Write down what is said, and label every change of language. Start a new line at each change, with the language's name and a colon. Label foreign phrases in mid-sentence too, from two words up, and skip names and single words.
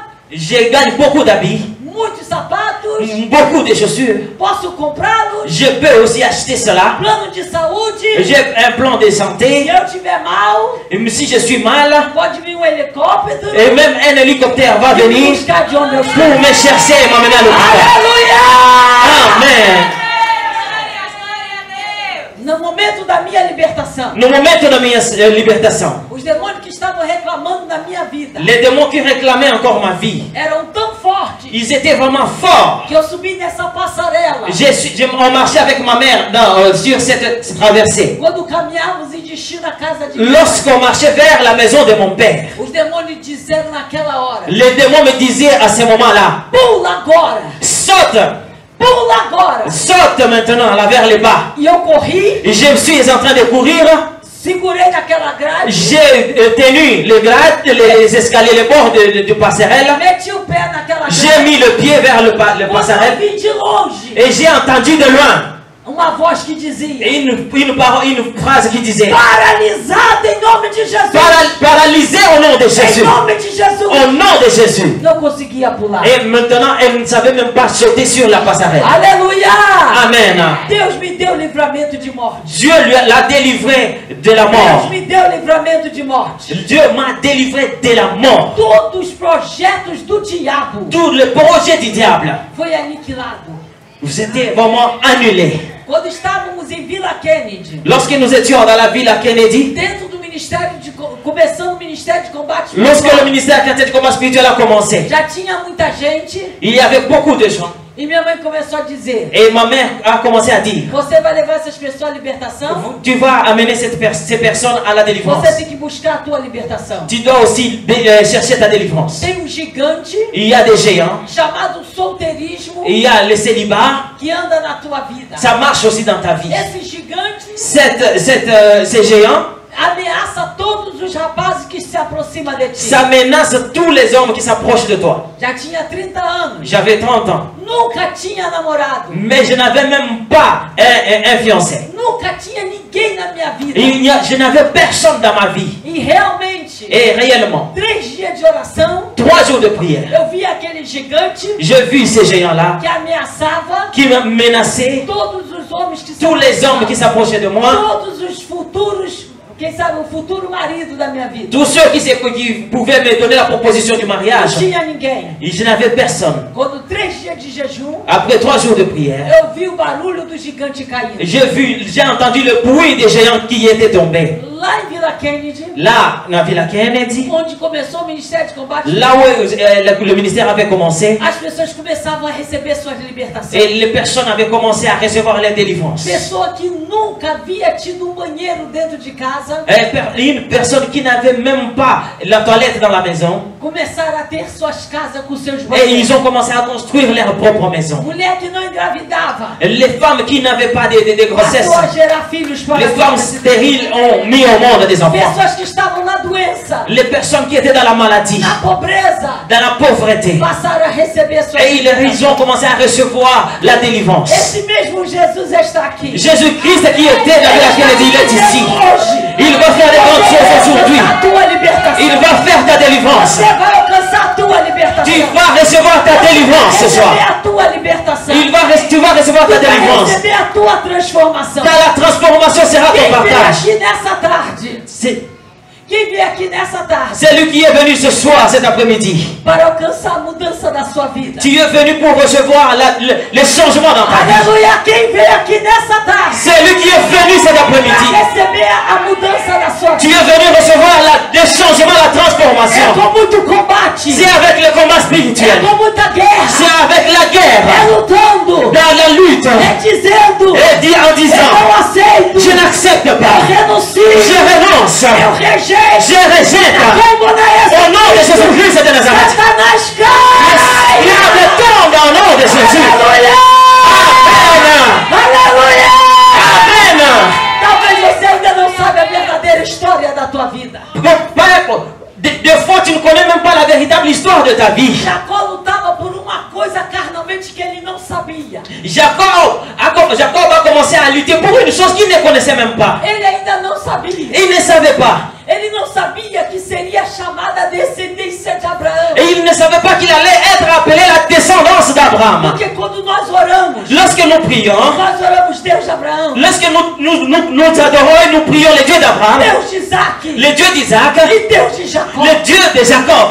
French: Je gagne beaucoup d'habits.
Portuguese: Muitos sapatos.
French: Beaucoup de chaussures.
Portuguese: Posso comprá-los.
French: Je peux aussi acheter cela.
Portuguese: Plano de saúde.
French: J'ai un plan de santé.
Portuguese: Se eu tiver mal,
French: Et si je suis mal,
Portuguese: pode vir helicóptero.
French: et même un hélicoptère va
Portuguese: Me
French: venir
Portuguese: buscar de onde eu
French: pour
Portuguese: estou.
French: me chercher et m'amener à l'hôpital.
Portuguese: Aleluia!
French: Amen.
Portuguese: No momento da minha libertação, No momento da minha libertação, os demônios que estavam reclamando da minha vida
French: les démons qui réclamaient encore ma vie,
Portuguese: eram tão fortes
French: ils étaient vraiment forts.
Portuguese: que eu subi nessa passarela.
French: On marchait avec ma mère sur cette traversée.
Portuguese: Quando caminhávamos em destino à casa de
French: Lorsqu'on marchait vers la maison de mon père,
Portuguese: os demônios disseram naquela hora:
French: les démons me disaient à ce moment-là,
Portuguese: pula agora,
French: saute,
Portuguese: pula agora.
French: saute maintenant là vers le bas.
Portuguese: E eu corri,
French: Et je suis en train de courir,
Portuguese: segurei naquela grade,
French: j'ai tenu les grades, les escaliers, les bords de passerelle.
Portuguese: meti o pé naquela
French: J'ai
Portuguese: grade.
French: mis le pied vers le
Portuguese: Quando eu
French: passerelle
Portuguese: vim de longe,
French: et j'ai entendu de loin
Portuguese: uma voz que dizia:
French: une phrase qui disait
Portuguese: paralisado em nome de Jesus.
French: paralysé au nom de
Portuguese: Em
French: Jésus.
Portuguese: nome de Jesus.
French: Au nom de Jésus.
Portuguese: Não conseguia pular.
French: Et maintenant, elle ne savait même pas sauter sur la passerelle.
Portuguese: Aleluia!
French: Amen.
Portuguese: Deus me deu livramento de morte.
French: Dieu l'a délivré de la
Portuguese: Deus
French: mort.
Portuguese: me deu livramento de morte.
French: Dieu m'a délivré de la mort.
Portuguese: Todos os projetos do diabo
French: Tout le projet du diable,
Portuguese: foi aniquilado.
French: vous étiez vraiment annulé.
Portuguese: Quando estávamos em Vila Kennedy,
French: Lorsque nous étions dans la ville à Kennedy,
Portuguese: dentro do ministério começando o ministério de combate
French: lorsque le
Portuguese: espiritual,
French: ministère chrétien de combat spirituel a commencé,
Portuguese: já tinha muita gente
French: il y avait beaucoup de gens.
Portuguese: e minha mãe começou a dizer:
French: Et ma mère a commencé à dire,
Portuguese: você vai levar essas pessoas à libertação?
French: tu vas amener ces personnes à la délivrance.
Portuguese: Você tem que buscar a tua libertação.
French: Tu dois aussi chercher ta délivrance.
Portuguese: Tem um gigante
French: Il y a des géants,
Portuguese: chamado solteirismo
French: il y a le célibat,
Portuguese: que anda na tua vida.
French: ça marche aussi dans ta vie.
Portuguese: Esse gigante
French: Ces géants,
Portuguese: ameaça todos os rapazes que se aproximam de ti.
French: ça menace tous les hommes qui s'approchent de toi.
Portuguese: Já tinha 30 anos.
French: J'avais 30 ans,
Portuguese: Nunca tinha namorado.
French: mais je n'avais même pas un fiancé.
Portuguese: Nunca tinha ninguém na minha vida.
French: Je n'avais personne dans ma vie.
Portuguese: E realmente,
French: Et réellement,
Portuguese: 3 dias de oração,
French: 3 jours de prière,
Portuguese: eu vi aquele gigante
French: j'ai vu ces géants-là
Portuguese: que ameaçava
French: qui me menaçaient,
Portuguese: todos os homens que se
French: tous les hommes qui s'approchaient de moi,
Portuguese: todos os futuros, quem sabe o futuro marido da minha vida.
French: tous ceux qui pouvaient me donner la proposition du
Portuguese: Não
French: mariage.
Portuguese: tinha ninguém.
French: Et je n'avais personne.
Portuguese: Quando 3 dias de jejum,
French: Après 3 jours de prière,
Portuguese: eu vi o barulho do gigante caindo.
French: j'ai entendu le bruit des géants qui étaient tombés.
Portuguese: Lá em Vila Kennedy,
French: Là, dans la ville à Kennedy,
Portuguese: onde começou o ministério de combate,
French: là où le ministère avait commencé,
Portuguese: as pessoas começavam a receber suas libertações.
French: et les personnes avaient commencé à recevoir les délivrances.
Portuguese: Pessoa que nunca havia tido um banheiro dentro de casa,
French: Une personne qui n'avait même pas la toilette dans la maison,
Portuguese: começaram a ter suas casas com seus
French: et
Portuguese: banheiros.
French: ils ont commencé à construire leur propre maison.
Portuguese: Mulher que não engravidava,
French: Les femmes qui n'avaient pas de grossesse,
Portuguese: passou a gerar filhos para
French: les femmes stériles ont mis au monde des enfants.
Portuguese: pessoas que estavam na doença,
French: Les personnes qui étaient dans la maladie,
Portuguese: na pobreza,
French: dans la pauvreté,
Portuguese: passaram a receber suas
French: et ils ont commencé à recevoir la délivrance.
Portuguese: Esse mesmo Jesus está aqui.
French: Jésus-Christ qui était dans la Kennedy, il est ici.
Portuguese: Hoje,
French: Il va faire des grandes choses aujourd'hui.
Portuguese: a tua libertação.
French: Il va faire ta délivrance.
Portuguese: Você vai alcançar a tua libertação.
French: Tu vas recevoir ta délivrance ce soir.
Portuguese: Receber a tua libertação.
French: Tu vas recevoir ta Tu
Portuguese: vai
French: délivrance.
Portuguese: receber a tua transformação.
French: La transformation sera ton
Portuguese: Quem veio
French: partage.
Portuguese: aqui nessa tarde? Quem veio aqui nessa tarde
French: C'est lui qui est venu ce soir, cet après-midi.
Portuguese: para alcançar a mudança da sua vida?
French: Tu es venu pour recevoir les changements dans ta vie.
Portuguese: Aleluia! Quem veio aqui nessa tarde
French: C'est lui qui est venu cet
Portuguese: para
French: après-midi.
Portuguese: receber a mudança da sua
French: Tu
Portuguese: vida?
French: es venu recevoir les changements, la
Portuguese: É
French: transformation.
Portuguese: com muito combate,
French: C'est avec le combat
Portuguese: é
French: spirituel.
Portuguese: com muita guerra,
French: C'est avec la
Portuguese: é
French: guerre,
Portuguese: lutando,
French: dans la lutte.
Portuguese: é dizendo:
French: Et en
Portuguese: eu
French: disant,
Portuguese: não aceito,
French: je n'accepte pas,
Portuguese: eu renuncio,
French: je renonce,
Portuguese: eu rejeito.
French: je rejette. Au nom de Jésus-Christ de Nazareth.
Portuguese: Satanás cai!
French: Diable tombe au nom de Jésus.
Portuguese: Aleluia!
French: Amen.
Portuguese: Aleluia!
French: Amen.
Portuguese: Talvez você ainda não sabe a verdadeira história da tua vida.
French: Des fois, tu ne connais même pas la véritable histoire de ta vie.
Portuguese: Jacó lutava por uma coisa carnalmente que ele não sabia.
French: Jacob a commencé à lutter pour une chose qu'il ne connaissait même pas.
Portuguese: Ele ainda não sabia.
French: Il ne savait pas.
Portuguese: Ele não sabia que seria chamada a descendência de Abraão.
French: Et il ne savait pas qu'il allait d'Abraham.
Portuguese: Porque quando nós oramos,
French: Lorsque nous prions,
Portuguese: nós oramos Deus de Abraão,
French: lorsque nous adorons et nous prions le Dieu d'Abraham,
Portuguese: Deus de Isaac
French: le Dieu d'Isaac,
Portuguese: e Deus de Jacó.
French: le Dieu de Jacob,